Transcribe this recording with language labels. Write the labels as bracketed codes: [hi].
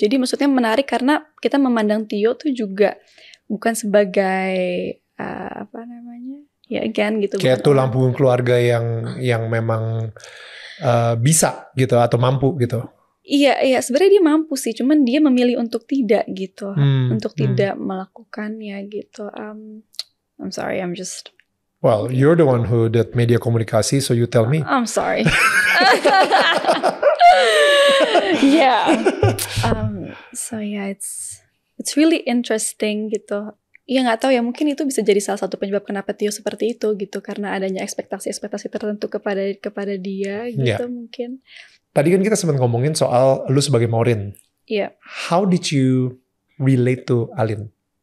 [id] Jadi maksudnya menarik karena kita memandang Tio tuh juga bukan sebagai apa namanya, ya again gitu. Kayak tulang punggung keluarga yang memang bisa gitu atau mampu gitu. Iya, sebenarnya dia mampu sih, cuman dia memilih untuk tidak gitu, untuk tidak melakukannya gitu. [en] I'm sorry, I'm just. Well, you're the one who did media komunikasi, so you tell me. I'm sorry. Yeah. So yeah, it's really interesting gitu. [id] Ya nggak tahu ya, mungkin itu bisa jadi salah satu penyebab kenapa Tio seperti itu gitu, karena adanya ekspektasi tertentu kepada dia gitu mungkin. Tadi kan kita sempat ngomongin soal lu sebagai Maureen. Iya. Yeah. [en] How did you relate to Alin?